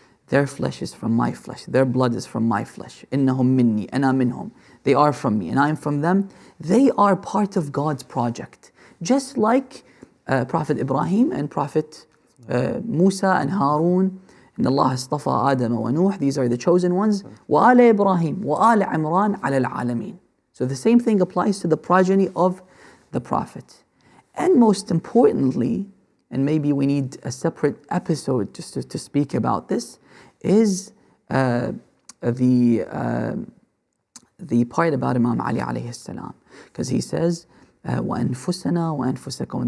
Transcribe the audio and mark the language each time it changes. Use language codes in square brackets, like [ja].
[en] Their flesh is from my flesh, their blood is from my flesh. [ar] إنهم مني أنا منهم. [en] They are from me and I am from them. They are part of God's project. Just like Prophet Ibrahim and Prophet Musa and Harun. [ar] إن الله اصطفى آدم ونوح. [en] These are the chosen ones. [ar] وآل إبراهيم وآل عمران على العالمين. [en] So the same thing applies to the progeny of the Prophet. And most importantly, and maybe we need a separate episode just to speak about this, is the part about Imam Ali alayhi salam. Because he says, [ar] وَأَنفُسَنَا وَأَنفُسَكُمْ.